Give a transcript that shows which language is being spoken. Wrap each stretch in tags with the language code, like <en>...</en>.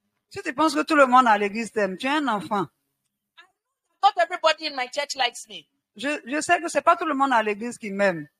<fr>Si tu penses que tout le monde à l'église t'aime, tu es un enfant.</fr> <en>Not everybody in my church likes me.</en> <fr>Je sais que c'est pas tout le monde à l'église qui m'aime.</fr>